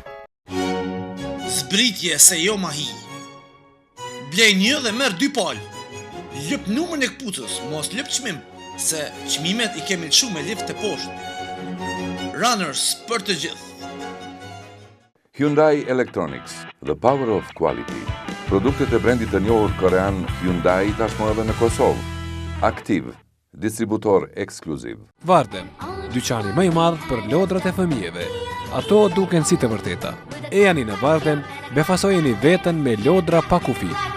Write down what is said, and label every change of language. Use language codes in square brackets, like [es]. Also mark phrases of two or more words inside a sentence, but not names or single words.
[sq] Zbritje se jo mahi. Blej një dhe merë 2 palë. Lëp numën e këpucës, mos lëp çmim, se çmimet i kemi lëshu me lift të poshtë. Runners për të gjithë. Hyundai Electronics, [en] the power of quality. [sq] Produktet e brendit të njohur korean Hyundai tashmë edhe në Kosovë. Aktiv, distributor ekskluziv. Vardem, dyqani më i madh për lodrat e fëmijëve. Ato duken si të vërteta. E jani në Vardem, befasojeni veten me lodra pa kufi.